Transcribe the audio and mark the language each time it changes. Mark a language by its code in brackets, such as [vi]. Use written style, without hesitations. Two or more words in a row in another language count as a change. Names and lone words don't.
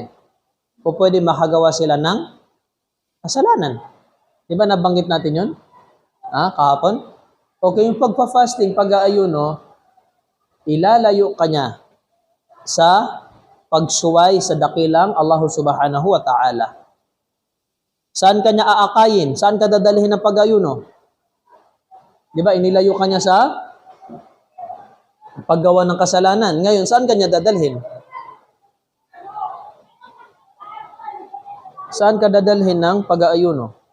[tl] O pwede makagawa sila ng kasalanan. Di ba nabanggit natin yun? Kahapon? Okay, yung pagpa-fasting, pag-aayuno, ilalayo ka niya sa pagsuway sa dakilang Allah [ar] سبحانه وتعالى. [tl] Saan ka niya aakayin? Saan ka dadalhin ng pag-ayuno? Di ba, inilayo ka niya sa paggawa ng kasalanan. Ngayon, saan ka niya dadalhin? Saan ka dadalhin ng pag-aayuno?